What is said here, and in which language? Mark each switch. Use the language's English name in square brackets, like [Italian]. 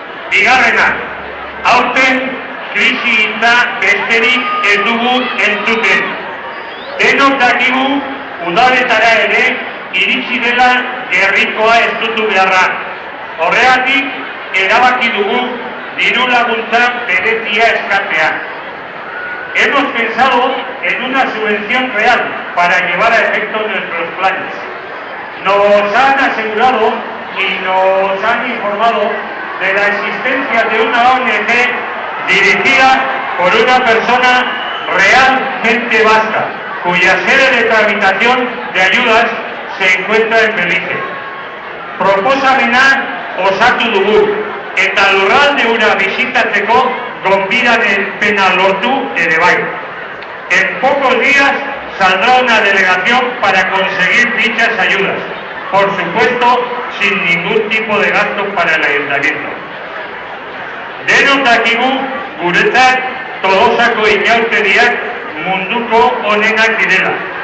[Basque] Bigarrena, aurten krisi hitza besterik ez dugu entzuten. Denok dakigu udaletara ere iritsi dela gerrikoa estutu beharra. Horregatik erabaki dugu diru laguntza berezia eskatzea. [Spanish] Hemos pensado en una subvención real para llevar a efecto nuestros planes. Nos han asegurado y nos han informado de la existencia de una ONG dirigida por una persona realmente vasca, cuya sede de tramitación de ayudas se encuentra en Belice. [Basque] Proposamena osatu dugu, eta lurralde hura bisitatzeko gonbidaren pena lortu ere bai. [Spanish] En pocos días saldrá una delegación para conseguir dichas ayudas, por supuesto sin ningún tipo de gasto para el ayuntamiento. [Basque] Denok dakigu guretzat Tolosako inauteriak munduko onenak direla.